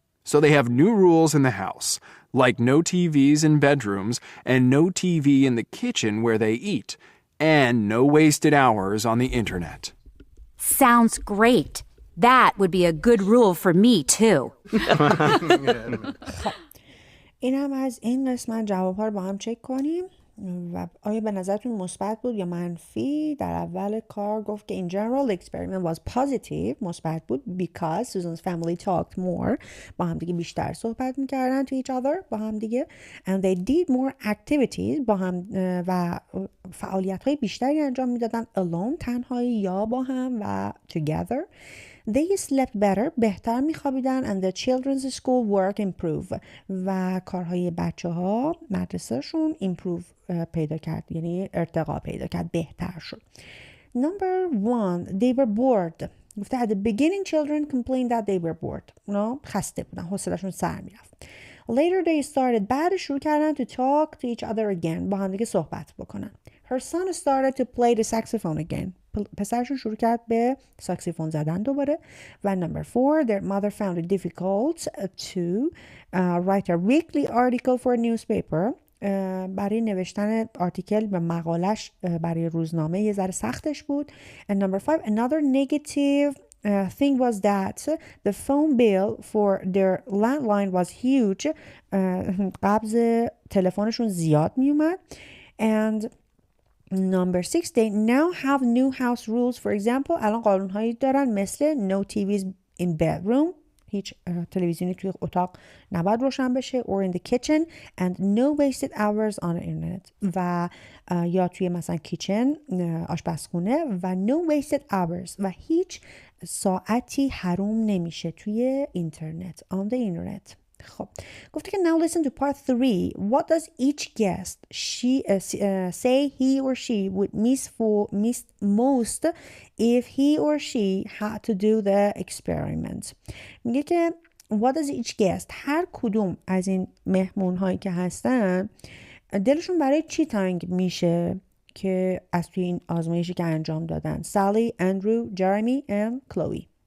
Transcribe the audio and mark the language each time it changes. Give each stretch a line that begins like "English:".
English: So they have new rules in the house, like no TVs in bedrooms and no TV in the kitchen where they eat, and no wasted hours on the internet. Sounds great. That would be a good rule for me, too.
Persian: این هم از این قسمت جواب‌ها رو با هم چک کنیم و آیا به نظرتون مثبت بود یا منفی؟ در اول کار گفت که
English: in general the experiment was positive،
Persian: مثبت بود
English: because Susan's family talked more،
Persian: با هم دیگه بیشتر صحبت میکردن
English: to each other،
Persian: با هم دیگه
English: and they did more activities،
Persian: با هم و فعالیت‌های بیشتری انجام میدادن alone، تنهایی یا با هم و together.
English: They slept better،
Persian: بهتر میخوابیدن
English: and the children's school work improve
Persian: و کارهای بچه ها مدرسهشون improve پیدا کرد، یعنی ارتقا پیدا کرد، بهتر شد.
English: Number 1 they were bored. گفته at the beginning children complained that they were bored.
Persian: اونا خسته بودن، حوصله‌شون سر میرفت.
English: Later they started،
Persian: بعد شروع کردن
English: to talk to each other again،
Persian: با هم دیگه صحبت بکنن.
English: Her son started to play the saxophone again.
Persian: پسرشون شروع کرد به ساکسیفون زدن دوباره.
English: و number 4 their mother found it difficult to write a weekly article for a newspaper.
Persian: برای نوشتن آرتیکل به مقالش برای روزنامه یه ذره سختش بود.
English: And number 5 another negative thing was that the phone bill for their landline was huge.
Persian: قبض تلفنشون زیاد می اومد.
English: And number 6 they now have new house rules. For example
Persian: الان قانونهایی دارن مثل
English: no TVs in bedroom،
Persian: هیچ تلویزیونی توی اتاق نباید روشن بشه
English: or in the kitchen and no wasted hours on the internet
Persian: و یا توی مثلا کیچن آشپزخونه و
English: no wasted hours
Persian: و هیچ ساعتی حروم نمیشه توی اینترنت
English: on the internet. خب گفته که now listen to part 3. What does each guest say he or she would miss most if he or she had to do the experiment.
Persian: میگه که
English: what does each guest،
Persian: هر کدوم از این مهمون هایی که هستن دلشون برای چی تنگ میشه که از توی این آزمایشی که انجام دادن. سالی، اندرو، جرمی and کلوی.